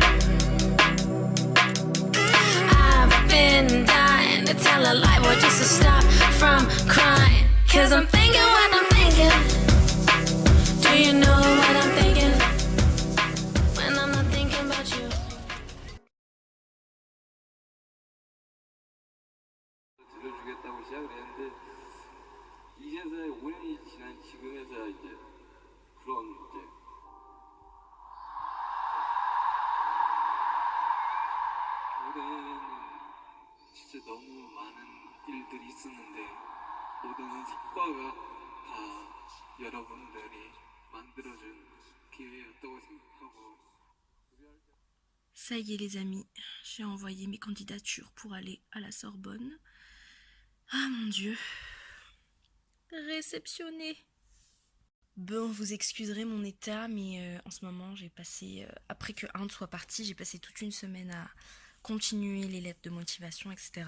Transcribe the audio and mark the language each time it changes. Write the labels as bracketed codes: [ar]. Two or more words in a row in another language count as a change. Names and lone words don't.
[en] I've been dying to tell a lie, or just to stop from crying. 'Cause I'm thinking what I'm thinking. Do you know what I'm thinking? When I'm not thinking about you. [ko] 들려주겠다고 시작을 했는데 이제서야 5년이 지난 지금에서야 이제 그런 이제 올해는 진짜 너무 많은 일들이 있었는데 모든 성과가 다 여러분들이 만들어준 기회였다고 생각하고. [fr] Ça y est les amis, j'ai envoyé mes candidatures pour aller à la Sorbonne. Ah mon Dieu. Réceptionné. Bon, vous excuserez mon état, mais en ce moment j'ai passé, après que Inde soit parti, j'ai passé toute une semaine à continuer les lettres de motivation, etc.